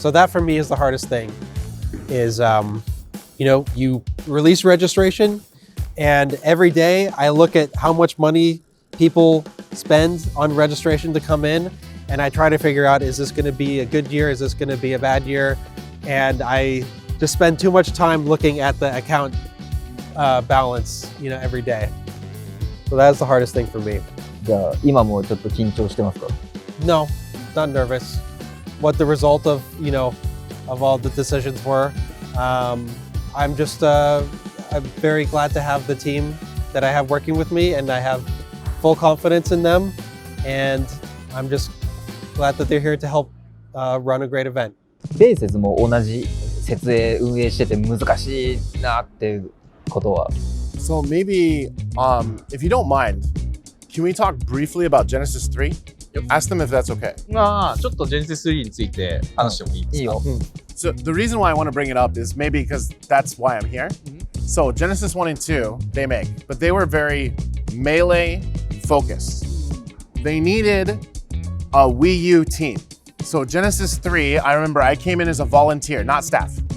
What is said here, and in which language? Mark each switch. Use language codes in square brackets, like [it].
[en] So that for me is the hardest thing, is you release registration, and every day I look at how much money people spend on registration to come in, and I try to figure out, is this going to be a good year? Is this going to be a bad year? And I just spend too much time looking at the account balance, every day. So that's the hardest thing for me. [ja] じゃあ今もちょっと緊張してますか？ [en] No, not nervous. What the result of of all the decisions were. I'm just I'm very glad to have the team that I have working with me, and I have full confidence in them, and I'm just glad that they're here to help run a great event. [ja] ベイセスも同じ設営運営してて難しいなっていうことは。 [en] So maybe, if you don't mind, can we talk briefly about Genesis 3? Ask them if that's okay. [ja] ちょっと Genesis 3について話してもいいですか？ [en] So the reason why I want to bring it up is maybe because that's why I'm here. So Genesis 1 and 2, they make, but they were very melee focused. They needed a Wii U team. So Genesis 3, I remember I came in as a volunteer, not staff.